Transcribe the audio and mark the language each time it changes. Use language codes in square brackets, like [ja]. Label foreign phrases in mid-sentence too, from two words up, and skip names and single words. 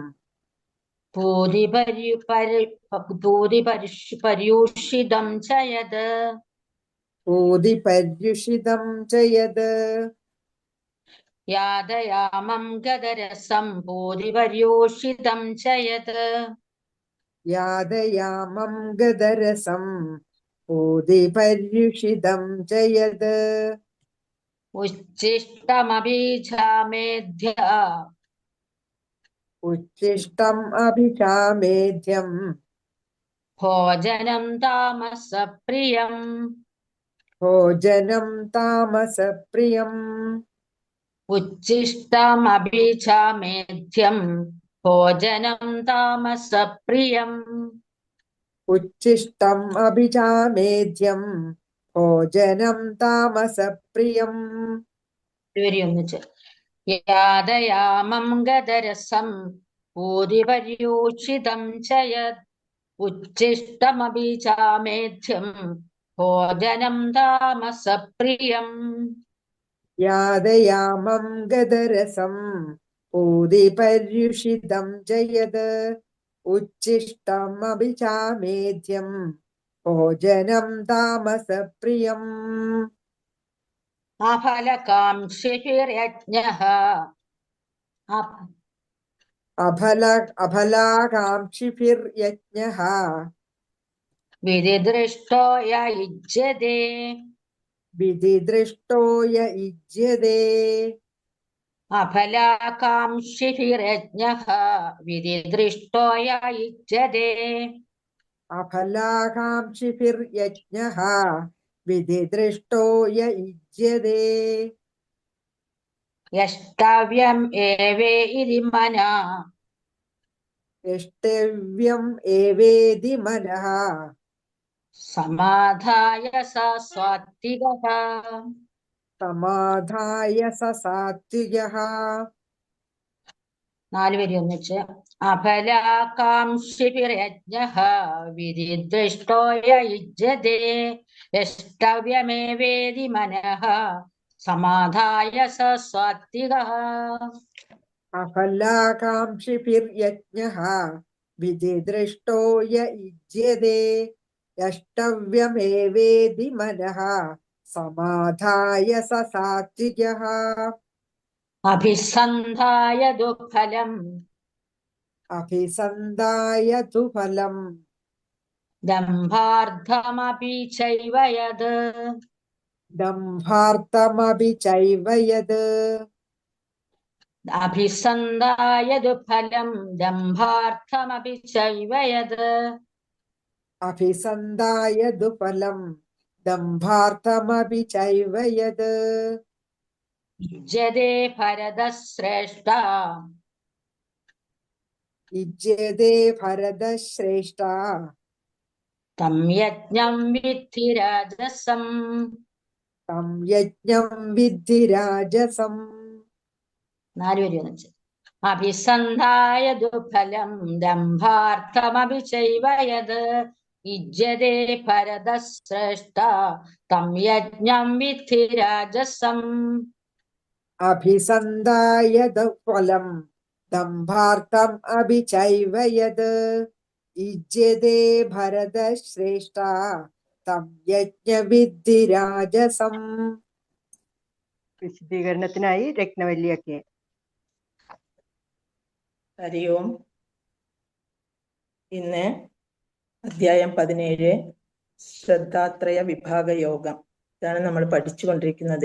[sa] പൂതിപര്യൂഷിതം ചയത്. പൂതിപര്യുഷിതം ച യത്. യാതയാമം ഗദരസം പൂതിപര്യൂഷിതം ചയത്. यादयामं गदरसं ऊदिपर्युषितं च यद् उच्छिष्टमभिजामेध्य उच्छिष्टम् अभिचामेध्यं भोजनं तामसप्रियम् भोजनं तामसप्रियम् उच्छिष्टमभिजामेध्यं भोजनं तामसप्रियम् उच्छिष्टम् अभिचामेध्यं भोजनं तामसप्रियम् ഒന്നിച്ച് യാദയാമം ഗദരസം ഊതിപര്യൂഷിതം ച യത് ഉച്ഛിഷ്ടമഭിചാമേധ്യം ഭോജനം താമസപ്രിയം यादयामं गदरसं ऊदिपर्युषितं च यद् उच्छिष्टमभिचामेध्यं भोजनं तामसप्रियम् അഫലകാംക്ഷിഭിര്യജ്ഞഃ अफलाकाङ्क्षिभिर्यज्ञः വിധിദൃഷ്ടോ യ യുജ്യതേ विधिदृष्टो य युज्यते അഫലാകാംക്ഷിഭിര്യജ്ഞഃ വിധിദൃഷ്ടോ യ യുജ്യതേ अफलाकाङ्क्षिभिर्यज्ञः विधिदृष्टो य युज्यते യഷ്ടവ്യം ഏവേതി മനഃ यष्टव्यम् एवेदि मनः സമാധായ സ സാത്വികഃ समाधाय स सात्विकः [ml] 4 വരി ഒന്നിച്ച് [sa] അഫലാകാംക്ഷിഭിര്യജ്ഞഃ വിധിദൃഷ്ടോ യ യുജ്യതേ യഷ്ടവ്യമേവേതി മനഃ സമാധായ സ സാത്വികഃ अफलाकाङ्क्षिभिर्यज्ञः विधिदृष्टो य युज्यते यष्टव्यमेवेदि मनः समाधाय स सात्विकः അഭിസന്ധായ ദുഃഫലം अभिसन्धाय तु फलम् ദംഭാർത്ഥമപി ചൈവ യത് दम्भार्थमपि चैव यद् അഭിസന്ധായ ദുഃഫലം ദംഭാർത്ഥമപി ചൈവ യത് अभिसन्धाय दुफलम् दम्भार्थमपि चैव यद् യുജ്യതേ ഭരതശ്രേഷ്ഠ युज्यते भरतश्रेष्ठा തം യജ്ഞം വിദ്ധി രാജസം तं यज्ञं विद्धि राजसम् [ml] 4 വരി ഒന്നിച്ച് [sa] അഭിസന്ധായ ദുഃഫലം ദംഭാർത്ഥമപി ചൈവ യത് യുജ്യതേ ഭരതശ്രേഷ്ഠ തം യജ്ഞം വിദ്ധി രാജസം अभिसन्धाय दुफलम् दम्भार्थम् अपि चैव यद् युज्यते भरतश्रेष्ठा तं यज्ञविद्धि राजसम् [ml] വിശദീകരണത്തിനായി രത്നവല്ലിയൊക്കെ. [sa] ഹരി ഓം. [ml] ഇന്ന് അധ്യായം 17 ശ്രദ്ധാത്രയ വിഭാഗ യോഗം ഇതാണ് നമ്മൾ പഠിച്ചുകൊണ്ടിരിക്കുന്നത്.